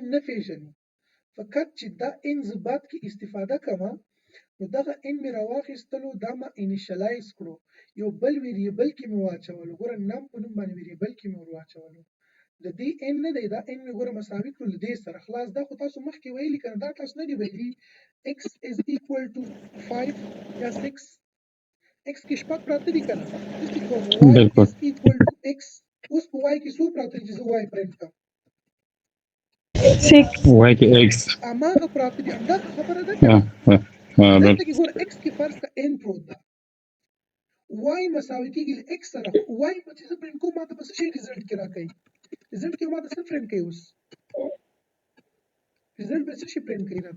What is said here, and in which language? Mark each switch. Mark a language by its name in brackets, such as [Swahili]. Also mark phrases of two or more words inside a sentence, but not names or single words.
[Pashto] نه پېژني فقط چې دا ان زه بعد کې استفاده کومه نو دغه ان مې راواخیستلو دا ما انیشلایز کړو یو بل ویریبل کې مې واچولو ګوره نم په نوم باندې ویریبل کې مې ور واچولو د دې ان نه دی دا ان مې ګوره مساوي کړو له دې سره خلاص دا خو تاسو مخکې ویلي که نه دا تاسو نه دي ویلي [English] x is equal to 5 [Pashto] یا 6 x کې شپږ پراته دي که نه داسې کوم y بالکل. [English] is equal to x [Pashto] اوس په y کې څو پراته دي چې زه y پرنټ کړم [English] six Y to X. [Pashto] هماغه پراته دي همدغه خبره ده که نه دلته بالکل. کې ګوره x کې فرض که n پروت ده y مساوي کېږي له x سره y په چې زه پرنټ کوم ماته به څه شی ریزلټ کې راکوي ریزلټ کې ماته څه پرنټ کوي اوس ریزلټ به څه شي پرنټ کوي راته